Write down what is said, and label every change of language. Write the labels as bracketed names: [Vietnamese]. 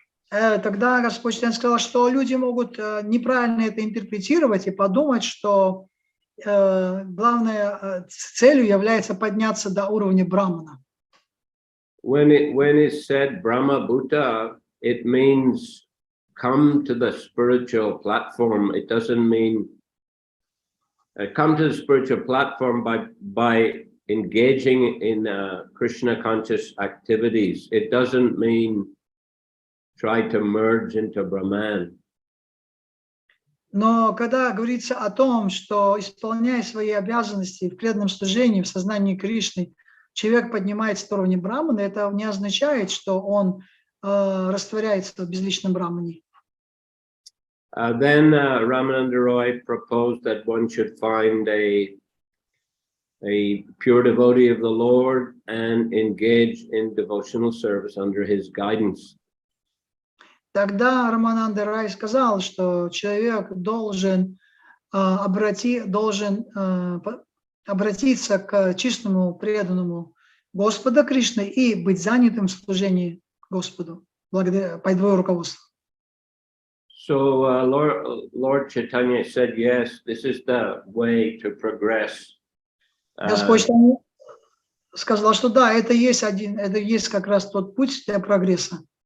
[Russian] Тогда Господь сказал, что люди могут неправильно это интерпретировать и подумать, что главной целью является подняться до уровня Брахмана. [English] When it said Brahma Bhuta, it means come to the spiritual platform. It doesn't mean come to the spiritual platform by engaging in Krishna conscious activities. It doesn't mean try to merge into Brahman. [Russian] Но когда говорится о том, что исполняя свои обязанности в преданном служении, в сознании Кришны, человек поднимается до уровня Брахмана, это не означает, что он растворяется в безличном Брахмане. [English] Then Ramananda Roy proposed that one should find a pure devotee of the Lord and engage in devotional service under his guidance. [Russian] Тогда Рамананда Рай сказал, что человек должен обратиться к чистому преданному Господа Кришны и быть занятым в служении Господу, благодаря по его руководству. [English] So Lord Chaitanya said, yes, this is the way to progress. [Russian] Господь сказал, что да, это есть как раз тот путь для прогресса.